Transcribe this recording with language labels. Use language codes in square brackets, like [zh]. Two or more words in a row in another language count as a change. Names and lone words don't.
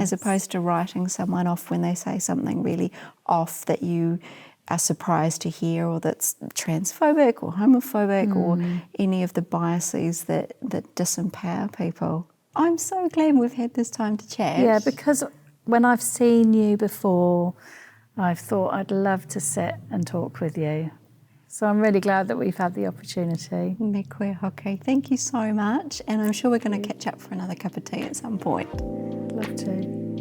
[en] As opposed to writing someone off when they say something really off that you are surprised to hear, or that's transphobic or homophobic or any of the biases that disempower people. I'm so glad we've had this time to chat. Yeah, because when I've seen you before, I've thought I'd love to sit and talk with you. So I'm really glad that we've had the opportunity. [mi] Me koe hoki. [en] Thank you so much. And I'm sure we're going to catch up for another cup of tea at some point. Love to.